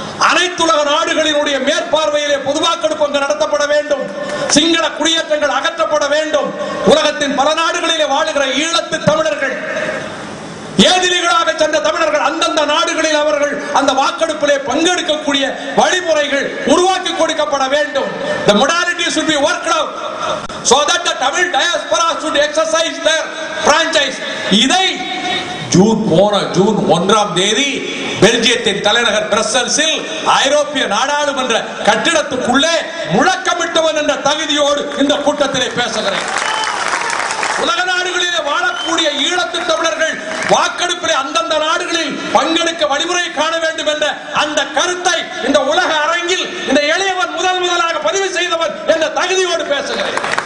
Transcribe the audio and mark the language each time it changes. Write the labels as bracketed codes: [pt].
[ta] அனைத்துலக நாடுகளினுடைய மேற்பார்வையிலே பொதுவாக்கெடுப்பு நடத்தப்பட வேண்டும். சிங்கள குடியேற்றங்கள் அகற்றப்பட வேண்டும். உலகத்தின் பல நாடுகளிலே வாழுகிற ஈழத்து தமிழர்கள், ஏதிலிகளாக சென்ற தமிழர்கள், அந்தந்த நாடுகளில் அவர்கள் அந்த வாக்கெடுப்பிலே பங்கெடுக்கக்கூடிய வழிமுறைகள் உருவாக்கி கொடுக்கப்பட வேண்டும். [en] The modalities should be worked out so that the Tamil diaspora should exercise their franchise. [ta] இதை ஜூன் 1ஆம் தேதி பெல்ஜியத்தின் தலைநகர் பிரசல்ஸில் ஐரோப்பிய நாடாளுமன்ற கட்டிடத்துக்குள்ளே முழக்கமிட்டவன் என்ற தகுதியோடு இந்த கூட்டத்திலே பேசுகிறேன். உலக நாடுகளிலே வாழக்கூடிய ஈழத்து தமிழர்கள் வாக்கெடுப்பிலே அந்தந்த நாடுகளில் பங்கெடுக்க வழிமுறை காண வேண்டும் என்ற அந்த கருத்தை இந்த உலக அரங்கில் இந்த எளியவன் முதலாக பதிவு செய்தவன் என்ற தகுதியோடு பேசுகிறேன்.